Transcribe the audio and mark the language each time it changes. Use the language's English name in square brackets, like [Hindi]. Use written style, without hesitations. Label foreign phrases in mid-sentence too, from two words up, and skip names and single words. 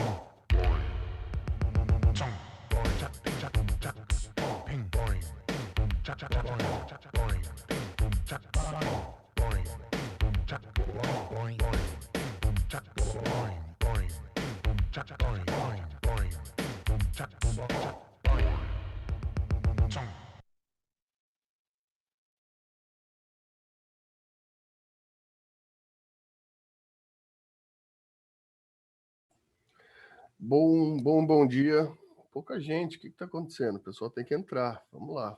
[Portuguese] chong, boing, chuck, ping, chuck, boom, chuck, ping, boing, ping, boom, chuck, boing, boing, ping, boom, chuck, boing, boing, ping, boom, chuck, boing, boing, boing, ping, boom, chuck, boing, boing, ping, boom, chuck, boing, boing, boing, ping, boom, chuck, boing, chong. Bom dia. Pouca gente, o que está acontecendo? O pessoal tem que entrar. Vamos lá.